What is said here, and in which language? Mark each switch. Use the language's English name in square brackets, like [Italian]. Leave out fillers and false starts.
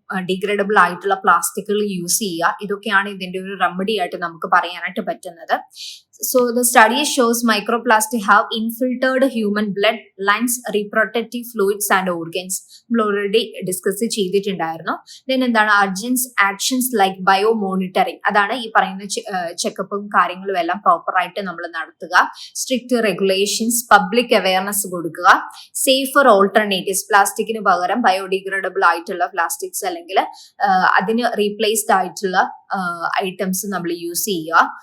[Malayalam] Degradable ആയിട്ടുള്ള പ്ലാസ്റ്റിക്കുകൾ use ചെയ്യുക. ഇതൊക്കെയാണ് ഇതിന്റെ ഒരു റെമഡി ആയിട്ട് നമുക്ക് പറയാനായിട്ട് പറ്റുന്നത്. [English] So the study shows microplastic have infiltrated human blood, lungs, reproductive fluids and organs. [Malayalam] നമ്മൾ ഓൾറെഡി ഡിസ്കസ് ചെയ്തിട്ടുണ്ടായിരുന്നു. ദെൻ എന്താണ് ആക്ഷൻസ് ലൈക്ക് ബയോ മോണിറ്ററിങ്, അതാണ് ഈ പറയുന്ന ചെക്കപ്പും കാര്യങ്ങളും എല്ലാം പ്രോപ്പർ ആയിട്ട് നമ്മൾ നടത്തുക. സ്ട്രിക്റ്റ് റെഗുലേഷൻസ്, പബ്ലിക് അവയർനെസ് കൊടുക്കുക. സേഫർ ഓൾട്ടർനേറ്റീവ്സ്, പ്ലാസ്റ്റിക്കിന് പകരം ബയോഡിഗ്രേഡബിൾ ആയിട്ടുള്ള പ്ലാസ്റ്റിക്സ് അല്ലെങ്കിൽ അതിന് റീപ്ലേസ്ഡ് ആയിട്ടുള്ള ഐറ്റംസ് നമ്മൾ യൂസ് ചെയ്യുക.